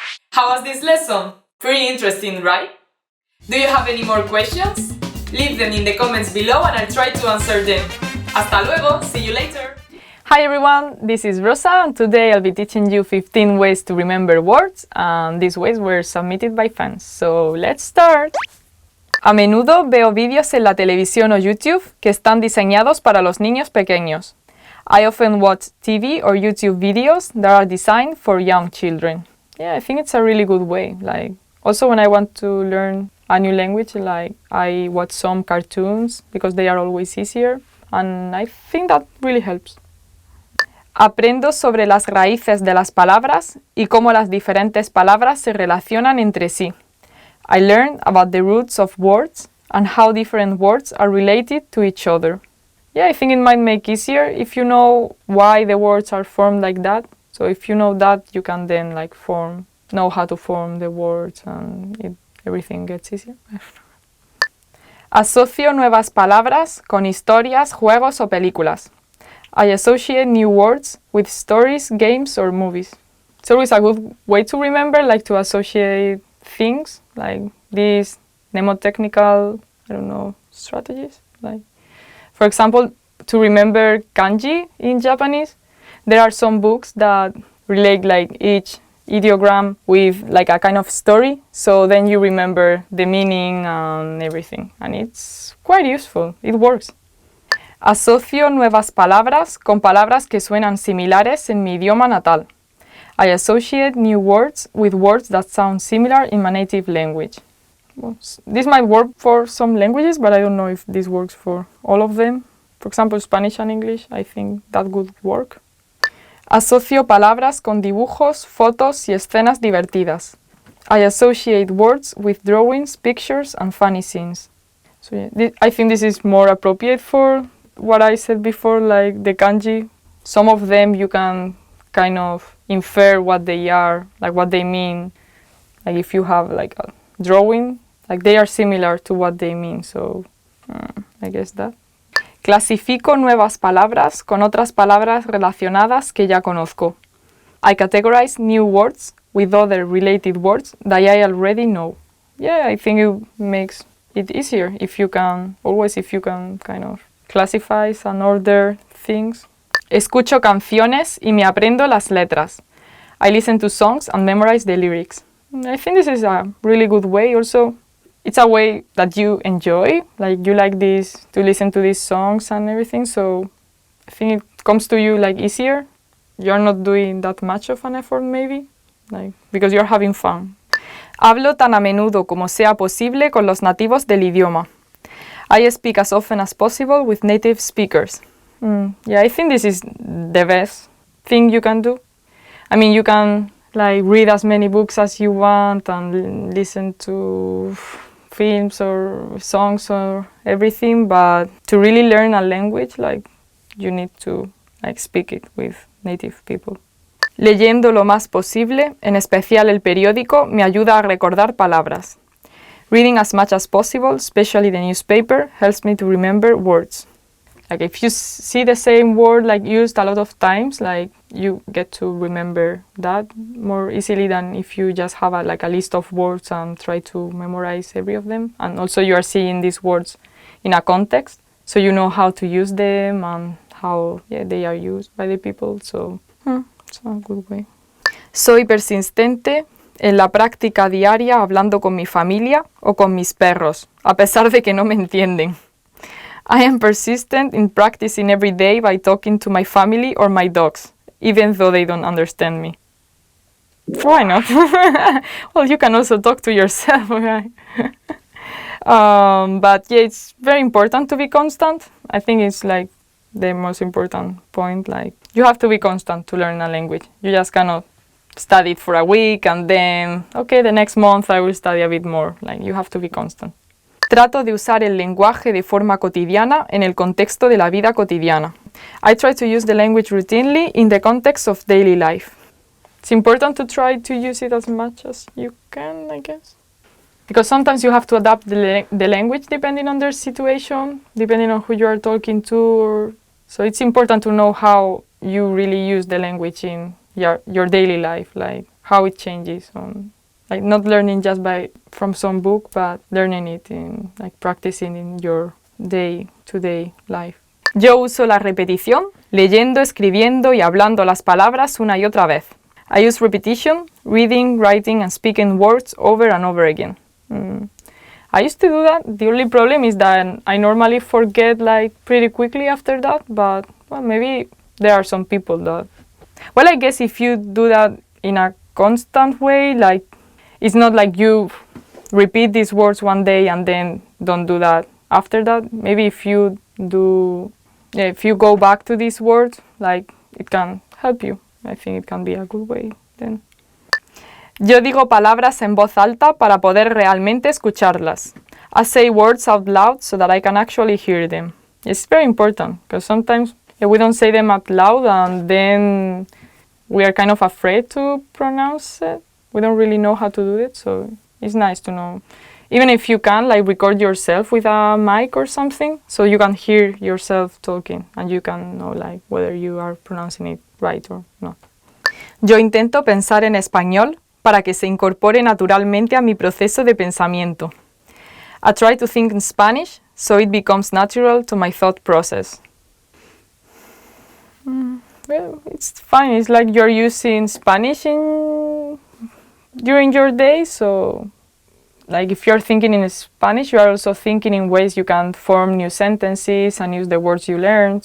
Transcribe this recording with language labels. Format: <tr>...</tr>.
<en>How was this lesson? Pretty interesting, right? Do you have any more questions? Leave them in the comments below and I'll try to answer them.</en> <es>Hasta luego,</es> <en>see you later! Hi everyone, this is Rosa and today I'll be teaching you 15 ways to remember words, and these ways were submitted by fans. So let's start!</en> <es>A menudo veo vídeos en la televisión o YouTube que están diseñados para los niños pequeños.</es> <en>I often watch TV or YouTube videos that are designed for young children. Yeah, I think it's a really good way. Also when I want to learn a new language, I watch some cartoons because they are always easier, and I think that really helps.</en> <es>Aprendo sobre las raíces de las palabras y cómo las diferentes palabras se relacionan entre sí.</es> <en>I learn about the roots of words and how different words are related to each other. Yeah, I think it might make easier if you know why the words are formed like that. So if you know that, you can then know how to form the words and everything gets easier.</en> <es>Asocio nuevas palabras con historias, juegos o películas.</es> <en>I associate new words with stories, games or movies. It's always a good way to remember, to associate things, like these mnemotechnical, strategies. For example, to remember kanji in Japanese, there are some books that relate each ideogram with a kind of story, so then you remember the meaning and everything, and it's quite useful. It works.</en> <es>Asocio nuevas palabras con palabras que suenan similares en mi idioma natal.</es> <en>I associate new words with words that sound similar in my native language. Well, this might work for some languages, but I don't know if this works for all of them. For example, Spanish and English, I think that would work.</en> <es>Asocio palabras con dibujos, fotos y escenas divertidas.</es> <en>I associate words with drawings, pictures and funny scenes. So yeah, I think this is more appropriate for what I said before, like the kanji. Some of them you can kind of infer what they are, what they mean. If you have a drawing, they are similar to what they mean, so I guess that.</en> <es>Clasifico nuevas palabras con otras palabras relacionadas que ya conozco.</es> <en>I categorize new words with other related words that I already know. Yeah, I think it makes it easier if you can kind of classify and order things.</en> <es>Escucho canciones y me aprendo las letras.</es> <en>I listen to songs and memorize the lyrics. I think this is a really good way. Also, it's a way that you enjoy. You like this to listen to these songs and everything. So I think it comes to you easier. You're not doing that much of an effort maybe, because you're having fun.</en> <es>Hablo tan a menudo como sea posible con los nativos del idioma.</es> <en>I speak as often as possible with native speakers. Yeah, I think this is the best thing you can do. I mean, you can read as many books as you want and listen to films or songs or everything, but to really learn a language, you need to speak it with native people.</en> <es>Leyendo lo más posible, en especial el periódico, me ayuda a recordar palabras.</es> <en>Reading as much as possible, especially the newspaper, helps me to remember words. If you see the same word used a lot of times, you get to remember that more easily than if you just have a list of words and try to memorize every of them. And also you are seeing these words in a context, so you know how to use them and how they are used by the people. So it's a good way.</en> <es>Soy persistente en la práctica diaria hablando con mi familia o con mis perros, a pesar de que no me entienden.</es> <en>I am persistent in practicing every day by talking to my family or my dogs, even though they don't understand me. Why not? Well, you can also talk to yourself, right? But yeah, it's very important to be constant. I think it's like the most important point. Like, you have to be constant to learn a language. You just cannot study it for a week and then, okay, the next month I will study a bit more. Like, you have to be constant.</en> <es>Trato de usar el lenguaje de forma cotidiana en el contexto de la vida cotidiana.</es> <en>I try to use the language routinely in the context of daily life. It's important to try to use it as much as you can, I guess. Because sometimes you have to adapt the language depending on their situation, depending on who you are talking to. So it's important to know how you really use the language in your daily life, like how it changes. Like not learning just from some book, but learning it in, like practicing in your day-to-day life.</en> <es>Yo uso la repetición, leyendo, escribiendo y hablando las palabras una y otra vez.</es> <en>I use repetition, reading, writing, and speaking words over and over again. I used to do that. The only problem is that I normally forget like pretty quickly after that, but well, maybe there are some people that... Well, I guess if you do that in a constant way, like it's not like you repeat these words one day and then don't do that after that. Maybe if you go back to these words, like it can help you. I think it can be a good way then.</en> <es>Yo digo palabras en voz alta para poder realmente escucharlas.</es> <en>I say words out loud so that I can actually hear them. It's very important because sometimes we don't say them out loud and then we are kind of afraid to pronounce it. We don't really know how to do it, so it's nice to know. Even if you can, like record yourself with a mic or something, so you can hear yourself talking and you can know like whether you are pronouncing it right or not.</en> <es>Yo intento pensar en español para que se incorpore naturalmente a mi proceso de pensamiento.</es> <en>I try to think in Spanish so it becomes natural to my thought process. Well, it's fine. It's like you're using Spanish during your day, so like if you're thinking in Spanish, you are also thinking in ways you can form new sentences and use the words you learned.</en>